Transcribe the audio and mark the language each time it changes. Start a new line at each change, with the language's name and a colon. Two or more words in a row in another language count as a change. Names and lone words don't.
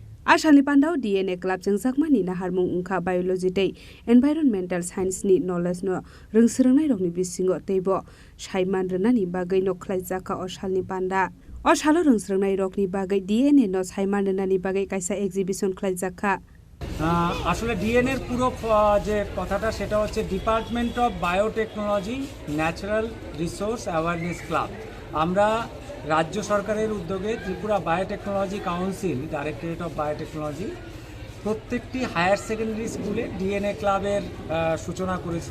Kok Borok: आसालनि पान्डाव DNA क्लाब जोंजाकमानि नाहारमुं उंखा बायोलॉजी तै
English: environmental science
Kok Borok: नि नलेज न रोंसोरोंनाय रगनि बिसिङाव तैबो साइमान रनानि बागै नखलायजाका असालनि पान्डा असालो रोंसोरोंनाय रगनि बागै DNA न साइमान रनानि बागै कायसा एग्जिबिशन खलायजाका
Bangla: আসলে ডিএনএর পুরো যে কথাটা সেটা হচ্ছে ডিপার্টমেন্ট অফ বায়োটেকনোলজি ন্যাচারাল রিসোর্স অ্যাওয়ারনেস ক্লাব। আমরা রাজ্য সরকারের উদ্যোগে ত্রিপুরা বায়োটেকনোলজি কাউন্সিল ডাইরেক্টরেট অফ বায়োটেকনোলজি প্রত্যেকটি
English: higher secondary
Bangla: স্কুলে ডিএনএ ক্লাবের সূচনা করেছি।